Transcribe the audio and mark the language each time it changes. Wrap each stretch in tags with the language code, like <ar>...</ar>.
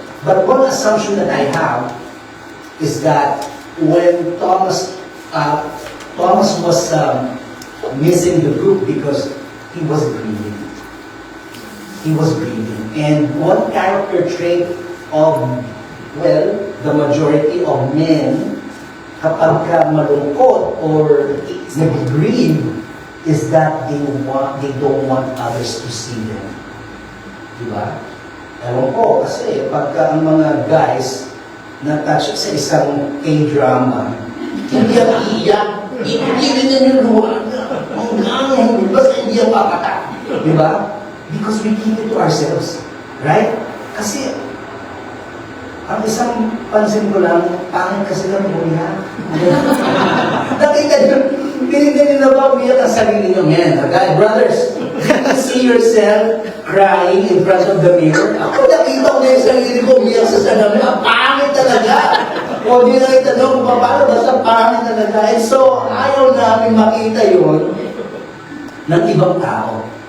<en>But one assumption that I have is that when Thomas was missing the group because he was grieving. He was grieving. And one character trait of, well, the majority of men,</en> <tl>kapag ka malungkot or nag-grieve,</tl> <en>is that they don't want others to see them.</en> <tl>Diba? Ewan ko, kasi pagka ang mga guys na-touch sa isang K-drama, hindi ang iyak, hindi na niluwa, basta hindi ang papata. Diba?</tl> <en>Because we keep it to ourselves. Right?</en> <tl>Kasi, ang isang pansin ko lang, pangit kasi lang umiyak. Nakita nyo, pinigyan nyo na ba umiyak ang sarili nyo?</tl> <en>Man, okay, brothers, you see yourself crying in front of the mirror.</en> <tl>Ako nakita ko na yung sarili ko umiyak sa salamin. Ang pangit talaga. O di na itanong kung paano, basta pangit talaga.</tl> <en>And so,</en> <tl>ayaw namin makita yun ng ibang tao.</tl>